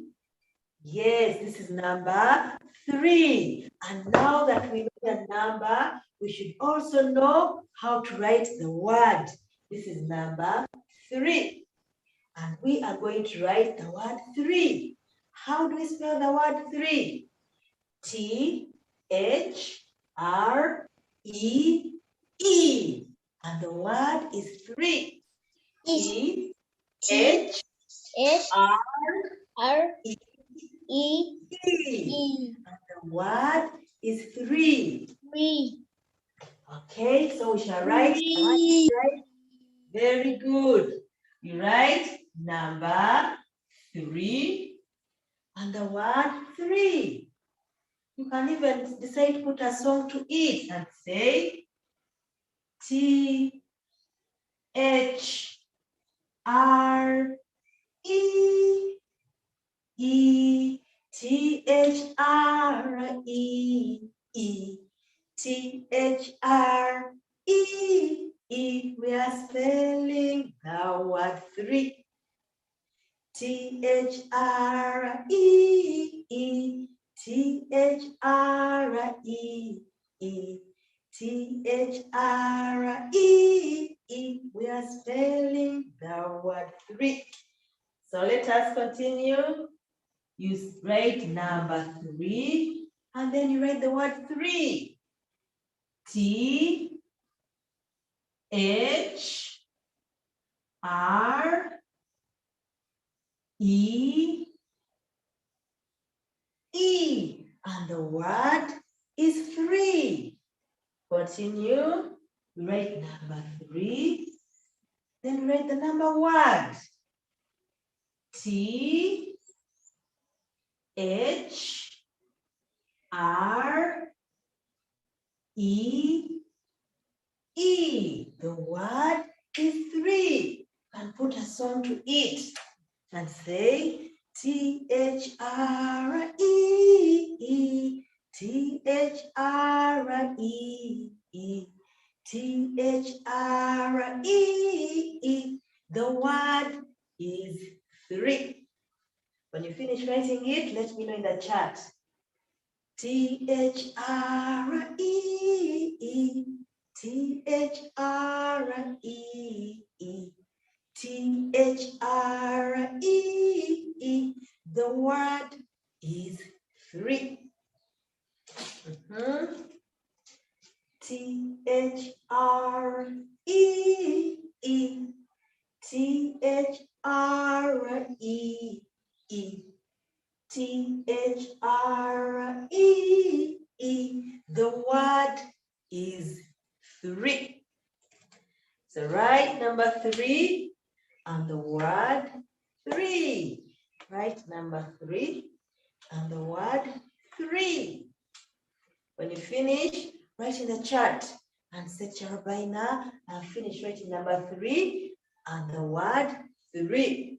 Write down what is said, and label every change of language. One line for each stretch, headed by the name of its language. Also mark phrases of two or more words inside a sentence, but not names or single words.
English: Yes, this is number 3. And now that we know the number, we should also know how to write the word. This is number 3. And we are going to write the word 3. How do we spell the word 3? T-H-R-E-E. And the word is 3. T-H-R-E-E. And the word is 3. 3. Okay, so we shall write. Very good. You write number 3 and the word 3. You can even decide to put a song to it and say T-H-R-E-E. T-H-R-E-E. T-H-R-E-E. We are spelling the word 3. T-H-R-E-E. T-H-R-E-E. T-H-R-E-E. We are spelling the word 3. So let us continue. You write number 3 and then you write the word 3. T-H-R-E-E. And the word is 3. Continue. Write number 3. Then write the number 1. T-H-R-E-E. The word is 3. And put a song to it and say T-H-R-E-E. T-H-R-E-E. T-H-R-E-E. The word is 3. When you finish writing it, let me know in the chat. T-H-R-E-E. T-H-R-E-E. T-H-R-E-E. The word is 3. T-H-R-E-E. T-H-R-E-E. T-H-R-E-E. The word is 3. So write number 3 and the word 3. Write number 3 and the word 3. When you finish, write in the chat and say Robinah, I've finished writing number 3 and the word 3.